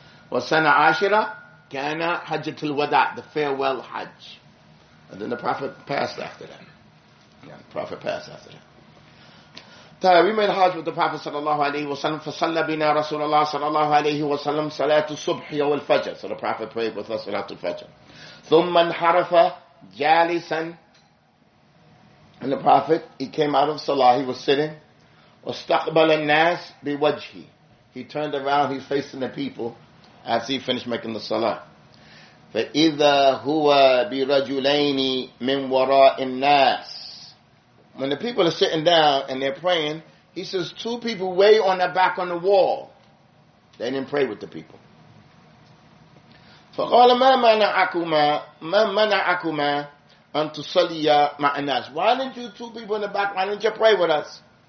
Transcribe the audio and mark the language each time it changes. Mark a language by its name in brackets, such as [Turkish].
[Arabic] والسنة العاشرة كان حجة الوداع, [English] the farewell Hajj. And then the Prophet passed after that. Yeah, the Prophet passed after that. We made Hajj with the Prophet sallallahu alaihi wasallam. [Arabic] فصلى بنا رسول الله صلى الله عليه وسلم صلاة الصبح والفجر. [English] So the Prophet prayed with us [Arabic] صلاة الفجر. ثم انحرف جالسا. [English] And the Prophet, he came out of Salah, he was sitting. [Arabic] واستقبل الناس بوجهه. [English] He turned around, he's facing the people after he finished making the Salah. [Arabic] فإذا هو برجلين من وراء الناس. [English] When the people are sitting down and they're praying, he says 2 people way on the back on the wall. They didn't pray with the people. [Arabic] فقال ما منعكما أن تصليا مع الناس. [English] Why didn't you 2 people in the back, why didn't you pray with us?